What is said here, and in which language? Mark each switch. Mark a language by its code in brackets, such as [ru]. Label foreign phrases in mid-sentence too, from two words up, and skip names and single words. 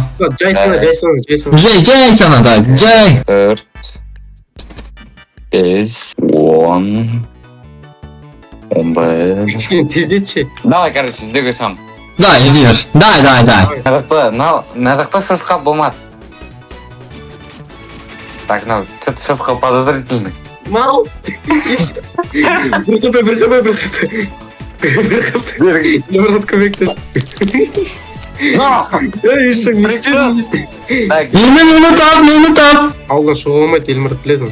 [kk] Жай сана. Жай сана, да, жай. 4, 5, 10, 11. Тездетші. [ru] Давай, короче, [kk] іздеуге шығамын. Да, іздеймір. Да. Мына жақта шошқа болмады. [ru] Так, что-то шошқа подозрительный. [kk] Мал. Bir хп. Брат, көмектес. Ей, шак, не істедің. Так, Мені тап. Ауылдан шығуға болмайды, Елмұрат біледі.